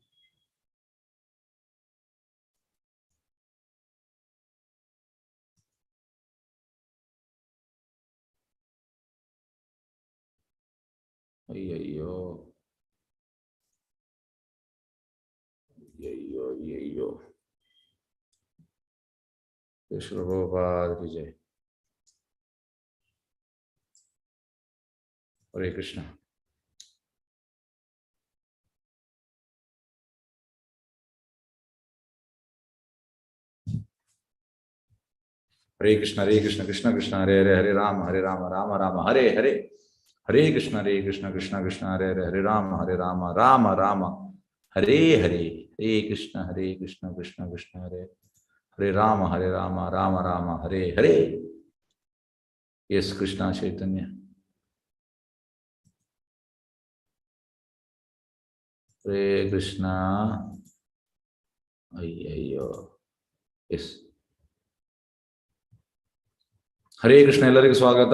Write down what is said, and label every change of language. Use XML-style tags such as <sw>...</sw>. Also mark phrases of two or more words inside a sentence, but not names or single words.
<kn>ಅಯ್ಯಯ್ಯೋ ಅಯ್ಯಯ್ಯೋ ಅಯ್ಯಯ್ಯೋ. ವಿಜಯ್.</kn> <sa>ಹರೇ ಕೃಷ್ಣ. ಹರೇ ಕೃಷ್ಣ ಹರೇ ಕೃಷ್ಣ ಕೃಷ್ಣ ಕೃಷ್ಣ ಹರೇ ಹರೇ ಹರೇ ರಾಮ ರಾಮ ರಾಮ ಹರೇ ಹರೇ. ಹರೇ ಕೃಷ್ಣ ಕೃಷ್ಣ ಕೃಷ್ಣ ಹರೇ ಹರೇ ಹರೇ ರಾಮ ರಾಮ ಹರೇ ಹರೇ. ಹರೇ ಕೃಷ್ಣ ಕೃಷ್ಣ ಕೃಷ್ಣ ಹರೇ ಹರೇ ರಾಮ ರಾಮ ಹರೇ ಹರೇ. ಎಸ್ ಕೃಷ್ಣ ಚೈತನ್ಯ. ಹರೇ ಕೃಷ್ಣ.</sa> <kn>ಅಯ್ಯಯ್ಯೋ. ಎಸ್.</kn> <sa>ಹರೇ ಕೃಷ್ಣ.</sa> <kn>ಎಲ್ಲರಿಗೂ ಸ್ವಾಗತ.</kn>